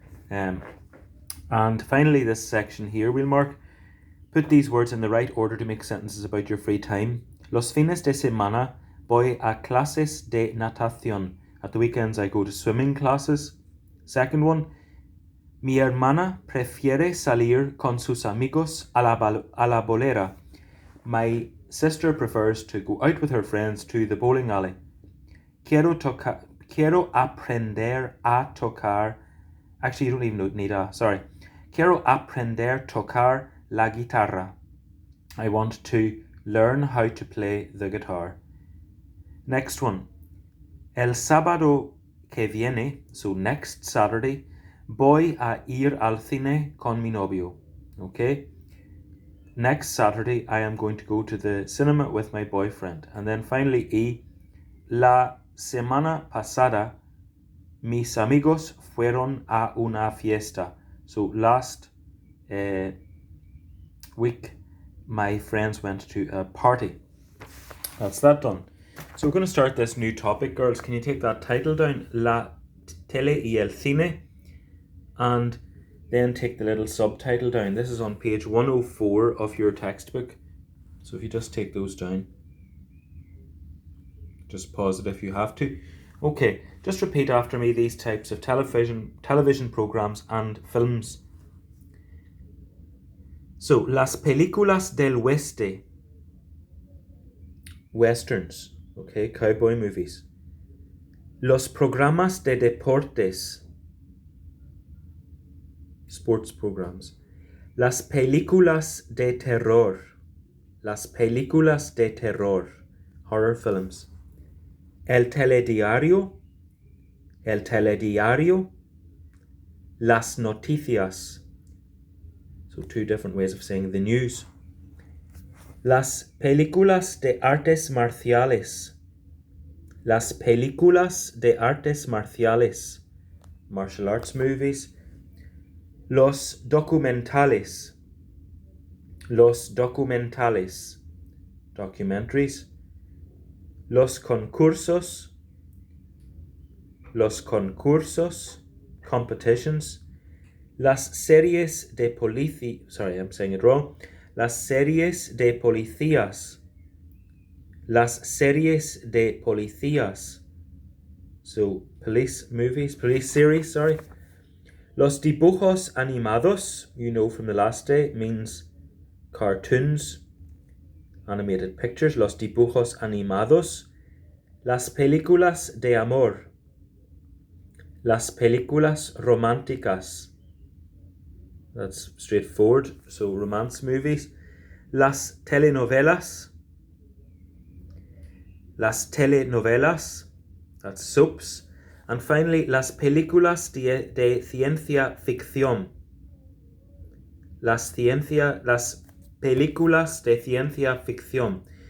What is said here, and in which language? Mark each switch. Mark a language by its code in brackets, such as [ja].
[en] And finally, this section here, we'll mark, put these words in the right order to make sentences about your free time. [es] Los fines de semana voy a clases de natación. [en] At the weekends, I go to swimming classes. Second one, [es] mi hermana prefiere salir con sus amigos a la bolera. [en] My sister prefers to go out with her friends to the bowling alley. [es] Quiero aprender a tocar. [en] Actually, you don't even need a, sorry. [es] Quiero aprender tocar la guitarra. [en] I want to learn how to play the guitar. Next one. [es] El sábado que viene, [en] so next Saturday, [es] voy a ir al cine con mi novio. [en] Okay? Next Saturday, I am going to go to the cinema with my boyfriend. And then finally, [es] la semana pasada, mis amigos fueron a una fiesta. [en] So last week, my friends went to a party. That's that done. So we're going to start this new topic, girls. Can you take that title down? [es] La tele y el cine. [en] And then take the little subtitle down. This is on page 104 of your textbook. So if you just take those down. Just pause it if you have to. Okay, just repeat after me these types of television programs and films. [es] So, las películas del oeste. [en] Westerns. Okay, cowboy movies. [es] Los programas de deportes. [en] Sports programs. [es] Las películas de terror. Las películas de terror. [en] Horror films. [es] El telediario. El telediario. Las noticias. [en] So two different ways of saying the news. [es] Las películas de artes marciales. Las películas de artes marciales. [en] Martial arts movies. [es] Los documentales. Los documentales. Documentaries. Los concursos. Los concursos. Competitions. Las series de policía. [en] Sorry, I'm saying it wrong. [es] Las series de policías. Las series de policías. [en] So, police movies, police series, sorry. [es] Los dibujos animados, [en] you know from the last day, means cartoons, animated pictures. [es] Los dibujos animados. Las películas de amor. Las películas románticas. [en] That's straightforward, so romance movies. [es] Las telenovelas. [en] Las telenovelas, that's soaps. And finally, [es] las películas de ciencia ficción. Las películas de ciencia ficción.